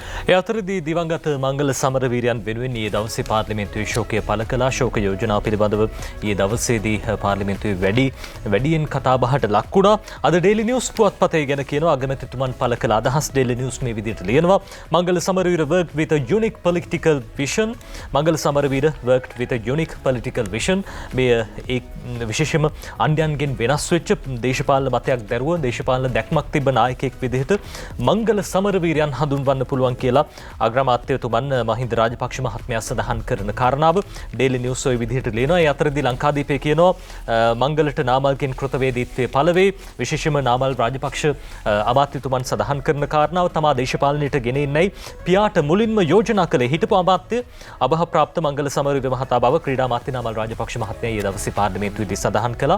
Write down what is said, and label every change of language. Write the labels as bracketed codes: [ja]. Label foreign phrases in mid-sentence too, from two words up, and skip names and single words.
[si] ඒ අතරදී දිවංගත මංගල සමරවීරයන් වෙනුවෙන් ඊයේ දවසේ පාර්ලිමේන්තුවේ ශෝකය පළ කළා. ශෝක යෝජනාව පිළිබඳව ඊයේ දවසේදී පාර්ලිමේන්තුවේ වැඩියෙන් කතාබහට ලක් වුණා. අද ඩේලි නිවුස් පුවත්පතේ ගැන කියනවා අගමැතිතුමන් පළ කළ අදහස්. ඩේලි නිවුස් මේ විදිහට ලියනවා. මංගල සමරවීර [en] worked with a unique political vision. මංගල සමරවීර worked with a unique political vision. [si] මේ විශේෂයෙන්ම අන්‍යයන්ගෙන් වෙනස් වෙච්ච දේශපාලන මතයක් දැරුව දේශපාලන දැක්මක් තිබෙන නායකයෙක් විදිහට මංගල සමරවීරයන් හඳුන්වන්න පුළුවන් කියලා අග්‍රාමාත්‍යතුමන් මහින්ද රාජපක්ෂ මහත්මයා සඳහන් කරන කාරණාව ඩේලි නිවුස් ඔය විදිහට ලියනවා. ඒ අතරදී ලංකාදීපේ කියනවා මංගලට නාමල්ගෙන් කෘතවේදීත්වයේ පළවේ විශේෂයෙන්ම නාමල් රාජපක්ෂ අමාත්‍යතුමන් සඳහන් කරන කාරණාව තමා දේශපාලනයට ගෙන එන්නයි පියාට මුලින්ම යෝජනා කළේ හිටපු අමාත්‍ය අභාවප්‍රාප්ත මංගල සමරවීර මහතා බව ක්‍රීඩා අමාත්‍ය නාමල් රාජපක්ෂ මහත්මයා ඊයේ දවසේ පාර්ලිමේන්තුවේදී සඳහන් කළා.